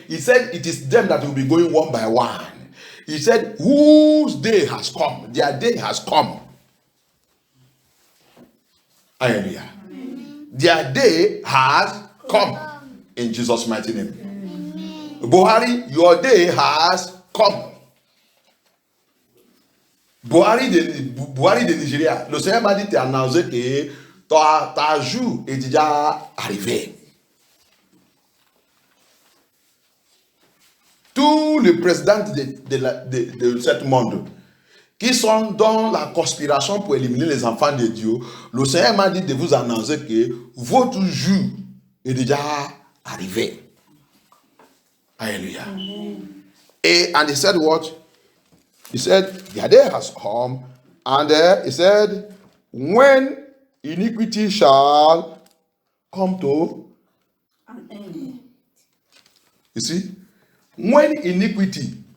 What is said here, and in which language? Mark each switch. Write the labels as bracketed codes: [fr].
[en] He said it is them that will be going one by one. He said, whose day has come? Their day has come. Hallelujah. Their day has come. In Jesus' mighty name. Buhari, your day has come. [fr] Buhari de Nigeria, le Seigneur m'a dit, tu as annoncé que ta jour est déjà arrivé. Tous les présidents de ce monde qui sont dans la conspiration pour éliminer les enfants de Dieu, le Seigneur m'a dit de vous annoncer que votre jour est déjà arrivé. [en] Alléluia. And he said what? He said, their day has come, and he said, when iniquity shall come to an end. You see, when iniquity